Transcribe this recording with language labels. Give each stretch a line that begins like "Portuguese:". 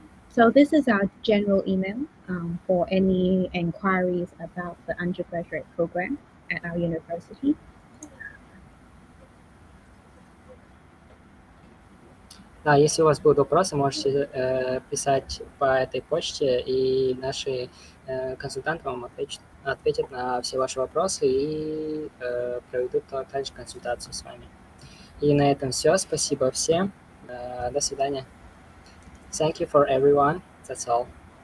English: So this is our general email for any inquiries about the undergraduate program at our university.
Russian: Да, если у вас будут вопросы, можете писать по этой почте, и наши консультанты вам ответят на все ваши вопросы и проведут также консультацию с вами. И на этом все. Спасибо всем. До свидания.
English: Thank you for everyone. That's all.